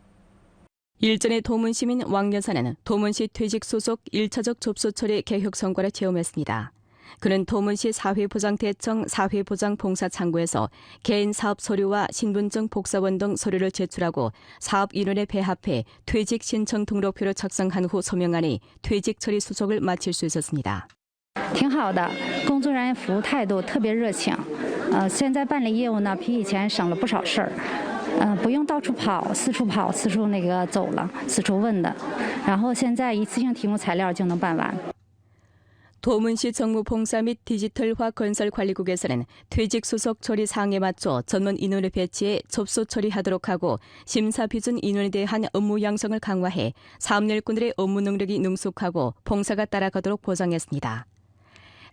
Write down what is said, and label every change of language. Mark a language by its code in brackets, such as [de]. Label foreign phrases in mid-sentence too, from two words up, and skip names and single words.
[ko] 일전에 도문시민 왕 여사는 도문시 퇴직 소속 1차적 접수 처리 개혁 성과를 체험했습니다. 그는 도문시 사회보장대청 사회보장봉사창구에서 개인 사업 서류와 신분증 복사본 등 서류를 제출하고 사업 인원에 배합해 퇴직 신청 등록표를 작성한 후 서명하니 퇴직 처리 수속을 마칠 수 있었습니다. [zh] 挺好的，工作人员服务态度特别热情。现在办理业务呢，比以前省了不少事儿。不用到处跑，四处走了，四处问的。然后现在一次性提供材料就能办完。 [ko] 도문시 정무봉사 및 디지털화 건설관리국에서는 퇴직 수속 처리 사항에 맞춰 전문 인원을 배치해 접수 처리하도록 하고 심사 비준 인원에 대한 업무 양성을 강화해 사업 일꾼들의 업무 능력이 능숙하고 봉사가 따라가도록 보장했습니다.